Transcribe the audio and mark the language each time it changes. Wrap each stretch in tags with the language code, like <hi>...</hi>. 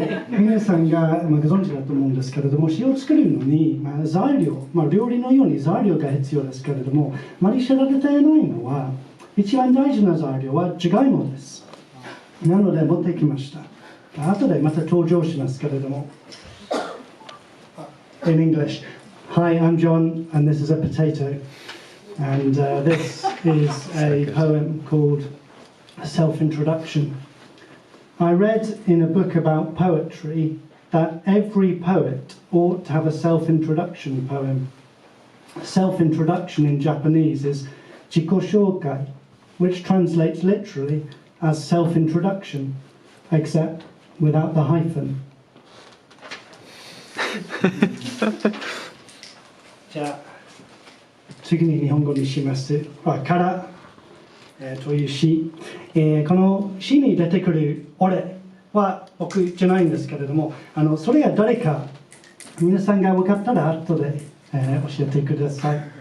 <ja>皆さんが、ご存知だと思うんですけれども、塩を作るのに、材料、料理のように材料が必要ですけれども、あまり知られていないのは、一番大事な材料はじゃがいもです。なので持ってきました。後でまた登場しますけれども。</ja> <en>In English, hi, I'm John, and this is a potato. And this is a poem called Self-Introduction. I read in a book about poetry that every poet ought to have a self-introduction poem. Self-introduction in Japanese is jikoshokai, which translates literally as self-introduction, except without the hyphen.</en> <ja>じゃあ次に日本語にします。から、という詩、この詩に出てくる俺は僕じゃないんですけれども、それが誰か皆さんが分かったら後で、教えてください。</ja>